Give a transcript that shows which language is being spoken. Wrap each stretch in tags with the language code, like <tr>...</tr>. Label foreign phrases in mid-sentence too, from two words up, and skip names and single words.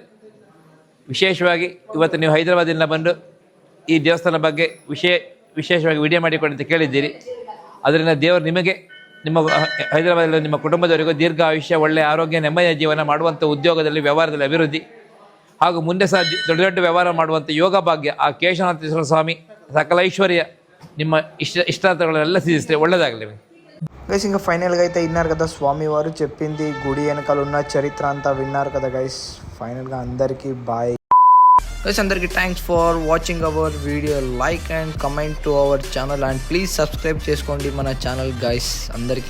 <kn>ವಿಶೇಷವಾಗಿ ಇವತ್ತು ನೀವು ಹೈದರಾಬಾದಿಂದ ಬಂದು ಈ ದೇವಸ್ಥಾನ ಬಗ್ಗೆ ವಿಶೇಷವಾಗಿ ವಿಡಿಯೋ ಮಾಡಿಕೊಂಡು ಅಂತ ಕೇಳಿದ್ದೀರಿ. ಅದರಿಂದ ದೇವರು ನಿಮಗೆ, ನಿಮ್ಮ ಹೈದರಾಬಾದಲ್ಲಿ ನಿಮ್ಮ ಕುಟುಂಬದವರಿಗೂ ದೀರ್ಘ ಆಯುಷ್ಯ, ಒಳ್ಳೆಯ ಆರೋಗ್ಯ, ನೆಮ್ಮದಿಯ ಜೀವನ ಮಾಡುವಂಥ ಉದ್ಯೋಗದಲ್ಲಿ, ವ್ಯವಹಾರದಲ್ಲಿ ಅಭಿವೃದ್ಧಿ ಹಾಗೂ ಮುಂದೆ ಸಹ ದೊಡ್ಡ ದೊಡ್ಡ ವ್ಯವಹಾರ ಮಾಡುವಂಥ ಯೋಗ ಭಾಗ್ಯ ಆ ಕೇಶವನಾಥೇಶ್ವರ ಸ್ವಾಮಿ ಸಕಲ ಐಶ್ವರ್ಯ ನಿಮ್ಮ ಇಷ್ಟಾರ್ಥಾಲೆಲ್ಲ ಸಿದ್ಧಿಸ್ತೆ ಒಳ್ಳದಾಗಲೆ.</kn> <te>గైస్ ఇంకా ఫైనల్గా అయితే విన్నారు కదా స్వామి వారు చెప్పింది, గుడి వెనకాల ఉన్న చరిత్ర అంతా విన్నారు కదా గైస్. ఫైనల్గా అందరికీ</te> <en>bye guys.</en> <te>అందరికీ</te> <en>thanks for watching our video. like and comment to our channel and please subscribe</en> <te>చేసుకోండి మన ఛానల్ గైస్.</te>